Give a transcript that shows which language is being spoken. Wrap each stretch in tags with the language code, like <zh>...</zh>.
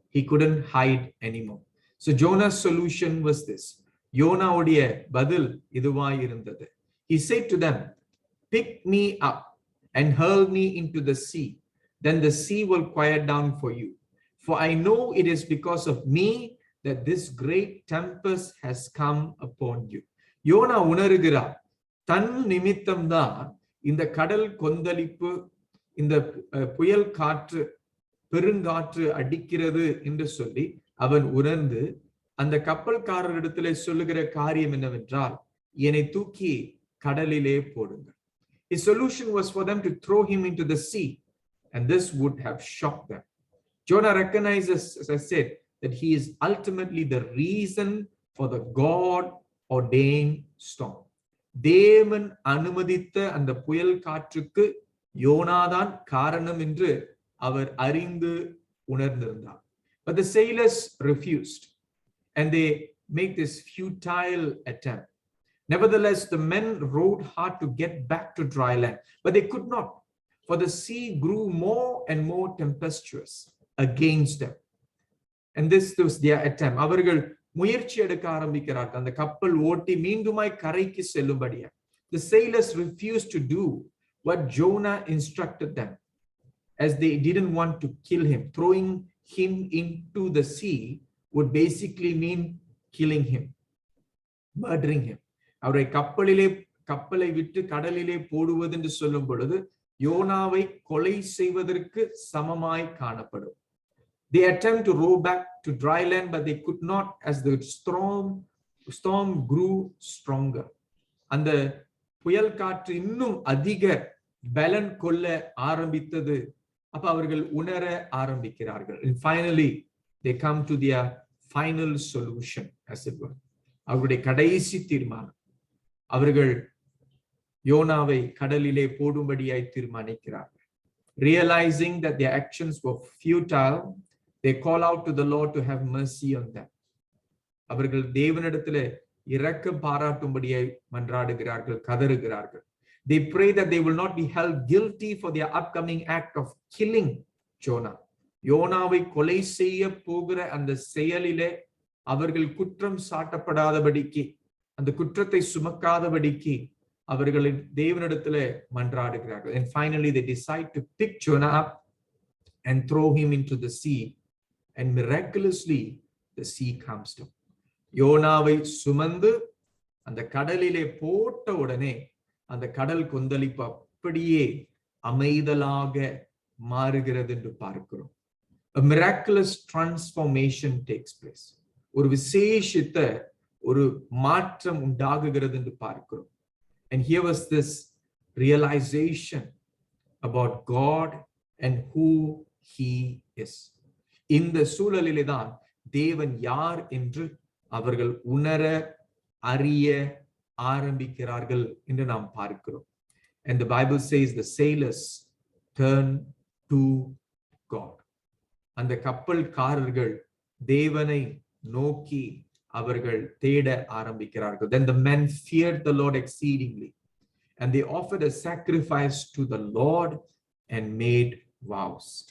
<en>He couldn't hide anymore. So Jonah's solution was this.</en> <ta>Yona உடைய பதில் இதுவாய் இருந்தது.</ta> <en>He said to them, pick me up and hurl me into the sea. Then the sea will quiet down for you. For I know it is because of me that this great tempest has come upon you.</en> <ta>YONO உணர்கிறார், தன் நிமித்தம்தான் இந்த கடல் கொந்தளிப்பு, இந்த புயல் காற்று, பெருங்காற்று அடிக்கிறது என்று சொல்லி அவன் உணர்ந்து அந்த கப்பல்காரரிடத்திலே சொல்லுகிற காரியம் என்னவென்றால், என்னை தூக்கி கடலிலே போடுங்கள்.</ta> <en>His solution was for them to throw him into the sea, and this would have shocked them. Jonah recognizes, as I said, that he is ultimately the reason for the God-ordained storm.</en> <ta>தேவன் அனுமதித்த அந்த புயல் காற்றுக்கு யோனாதான் காரணம் என்று அவர் அறிந்து உணர்ந்திருந்தார்.</ta> <en>But the sailors refused, and they make this futile attempt. Nevertheless, the men rowed hard to get back to dry land, but they could not, for the sea grew more and more tempestuous against them. And this was their attempt.</en> <ta>அவர்கள் முயற்சி எடுக்க ஆரம்பிக்கிறார்கள், அந்த கப்பல் ஓட்டி மீண்டுமாய் கரைக்கு செல்லும்படியா.</ta> <en>The sailors refused to do what Jonah instructed them, as they didn't want to kill him. Throwing him into the sea would basically mean killing him, murdering him.</en> <ta>அவரை கப்பலை விட்டு கடலிலே போடுவது என்று சொல்லும் பொழுது யோனாவை கொலை செய்வதற்கு சமமாய் காணப்படும். They attempt to row back to dry land, but they could not, as the storm grew stronger. அந்த புயல் காற்று இன்னும் அதிக பலன் கொள்ள ஆரம்பித்தது. அப்ப அவர்கள் உணர ஆரம்பிக்கிறார்கள்.</ta> <en>And finally they come to their final solution, as it were.</en> <ta>அவருடைய கடைசி தீர்மானம். அவர்கள் யோனாவை கடலிலே போடும்படியாய் தீர்மானிக்கிறார்கள்.</ta> <en>Realizing that their actions were futile, they call out to the Lord to have mercy on them.</en> <ta>அவர்கள் தேவனிடத்திலே இரக்கம் பாராட்டும்படியாய் மன்றாடுகிறார்கள், கதறுகிறார்கள்.</ta> <en>They pray that they will not be held guilty for their upcoming act of killing Jonah.</en> <ta>யோனாவை கொலை செய்ய போகிற அந்த செயலிலே அவர்கள் குற்றம் சாட்டப்படாதபடிக்கு, அந்த குற்றத்தை சுமக்காதபடிக்கு அவர்கள் தேவனிடத்திலே மன்றாடுகிறார்கள்.</ta> <en>And finally they decide to pick Jonah up and throw him into the sea, and miraculously the sea calms down.</en> <ta>யோனாவை சுமந்து அந்த கடலிலே போட்ட உடனே அந்த கடல் கொந்தளிப்பு அப்படியே அமைதலாக மாறுகிறது என்று பார்க்கிறோம்.</ta> <en>A miraculous transformation takes place.</en> <ta>ஒரு விசேஷித்த ஒரு மாற்றம் உண்டாகுகிறது என்று பார்க்கிறோம்.</ta> <en>And here was this realization about God and who he is.</en> <ta>இந்த சூழலிலே தான் தேவன் யார் என்று அவர்கள் உணர அறிய ஆரம்பிக்கிறார்கள் என்று நாம் பார்க்கிறோம்.</ta> <en>And the Bible says the sailors turn to God.</en> <ta>அந்த கப்பல்காரர்கள் தேவனை நோக்கி அவர்கள் தேட ஆரம்பிக்கிறார்கள்.</ta> <en>Then the men feared the Lord exceedingly, and they offered a sacrifice to the Lord and made vows.</en>